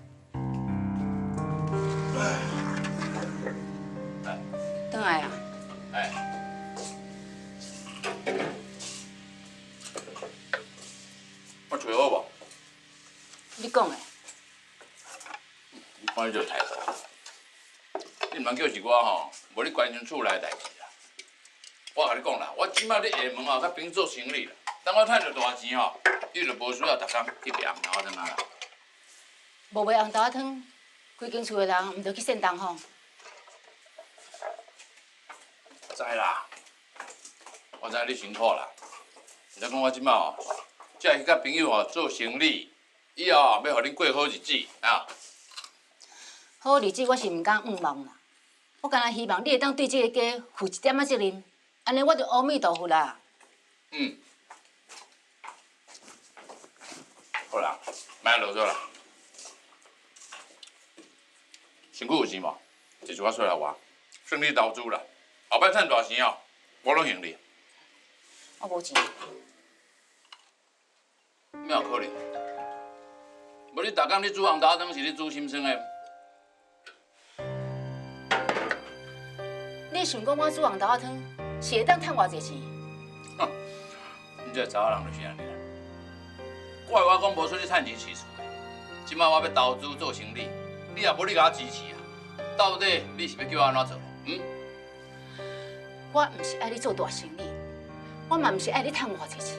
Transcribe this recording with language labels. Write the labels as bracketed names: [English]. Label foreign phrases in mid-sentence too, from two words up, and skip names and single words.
[Min Nan Chinese] 回来啊！哎，我找好无？你讲的。你看你这态度，你唔通叫是我吼，无你关心厝内代志啦。我甲你讲啦，我即摆咧下门吼，甲朋做生意啦。等我赚着大钱吼，你就无需要逐工去卖红豆仔汤啊啦。无卖红豆仔汤，规间厝的人毋着去献东吼。我知啦，我知你辛苦啦。毋则讲我即摆吼，只去甲朋友吼做生意，以后吼要互恁过好日子啊。好日子我是毋敢望啦，我干那希望你会当对这个家负一点仔责任，安尼我就阿弥陀佛啦。嗯，好啦，莫啰嗦啦。身躯有钱无？一句话说来话，算你投资啦。后摆赚大钱哦，我拢用你。我无钱。哪有可能？无你逐工咧煮红豆仔汤，是咧煮心酸的。你想讲我煮红豆仔汤是会当趁偌济钱？哼，你这查某人就是安尼啦。怪我讲无出去趁钱饲厝的，即摆我要投资做生意，你也无你甲我支持啊？到底你是要叫我安怎做？我毋是爱你做大生意，我嘛毋是爱你趁偌济钱。